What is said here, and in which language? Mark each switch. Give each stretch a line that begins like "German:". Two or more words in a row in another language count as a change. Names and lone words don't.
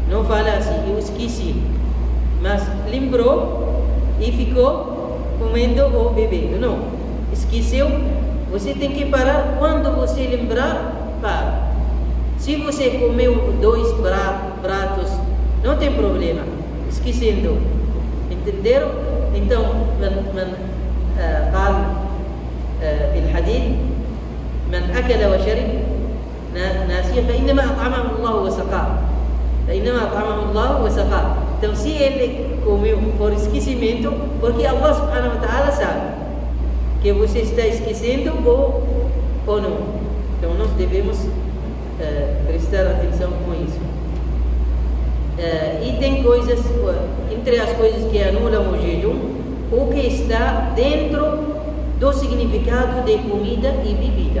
Portuguese: fala assim, eu esqueci, mas lembrou e ficou comendo ou bebendo. Não, esqueceu. Você tem que parar quando você lembrar, para. Se você comeu 2 pratos, não tem problema, esquecendo. Entenderam? Então,
Arabic: قال في الحديث من أكل وشرب ناسيا فإنما أطعمه الله وسقاه.
Portuguese: Então, se ele comeu por esquecimento, porque Allah
Arabic: سبحانه وتعالى
Portuguese: sabe que você está esquecendo ou não. Então, nós devemos prestar atenção com isso. E tem coisas, entre as coisas que anulam o jejum, o que está dentro do significado de comida e bebida.